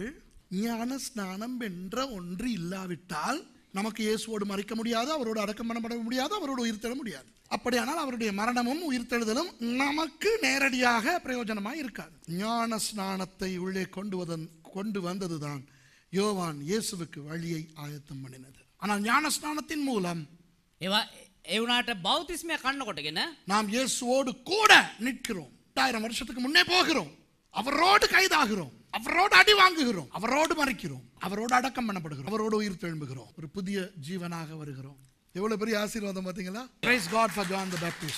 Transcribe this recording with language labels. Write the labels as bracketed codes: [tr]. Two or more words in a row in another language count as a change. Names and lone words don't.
[ta] ஞான ஸ்நானம் என்ற ஒன்று இல்லாவிட்டால் நமக்கு இயேசுவோடு மரிக்க முடியாது, அவரோடு அடக்கம் பண்ணப்பட முடியாது, அவரோடு உயிர்த்தெழ முடியாது. அப்படியானால் அவருடைய மரணமும் உயிர்த்தெழுதலும் நமக்கு நேரடியாக பிரயோஜனமாக இருக்காது. ஞான ஸ்நானத்தை உள்ளே கொண்டு வந்ததுதான் யோவான் இயேசுவுக்கு வழியை ஆயத்தம் பண்ணினது. ஆனால் ஞான ஸ்நானத்தின் மூலம் [si] ඒ වුණාට බෞතිස්මය කන්නකොටගෙන [ta] நாம் இயேசுவோடு கூட நிற்கிறோம். 2000 வருஷத்துக்கு முன்னே போகிறோம், அவரோடு கைதாகிறோம், அவரோடு அடி வாங்குகிறோம், அவரோடு மரிக்கிறோம், அவரோடு அடக்கம் பண்ணப்படுகிறோம், அவரோடு உயிர் தெழும்புகிறோம், ஒரு புதிய ஜீவனாக வருகிறோம். எவ்வளவு பெரிய ஆசீர்வாதம் பாத்தீங்களா? [en] Praise God for John the Baptist.